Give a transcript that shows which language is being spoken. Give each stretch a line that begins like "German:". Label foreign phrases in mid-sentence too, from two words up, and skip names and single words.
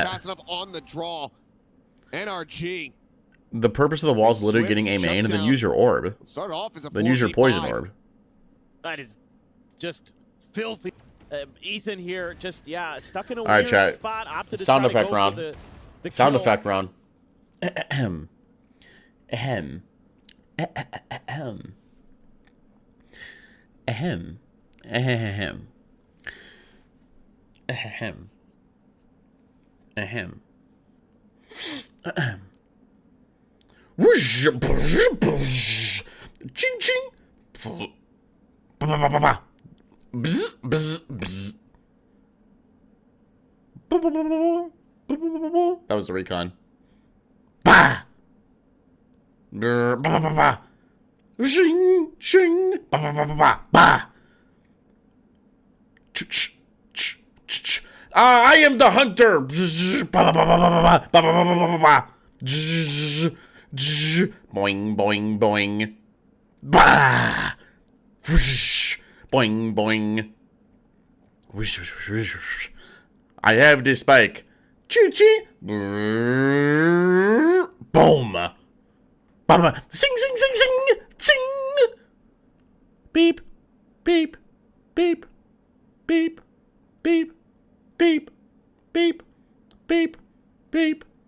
English: fast enough on the draw. NRG. The purpose of the wall is literally getting a main and then use your orb. Started off as a Then use your poison 4v5. orb. That is just filthy. Ethan here, just stuck in a All right, weird chat. spot. Opted to Sound try to effect go round. for the Sound kill. effect round. Ahem. Ahem. Ahem. Ahem. Ahem. Ahem. Ahem. Ahem. Whoosh. Ching ching. Ba-ba-ba-ba-ba. Bzz, bzz, bzz. That was the recon. Bah! Ba ba ba ba. Shing shing. Ba ba ba ba ba. Bah! I am the hunter. Ba ba ba ba ba ba ba ba ba ba ba ba. Boing boing boing. Bah! Boing boing. Whoosh whoosh whoosh whoosh. I have this spike. Chee chee. Boom. Baba. Sing sing sing sing sing. Beep beep beep beep beep beep beep beep beep.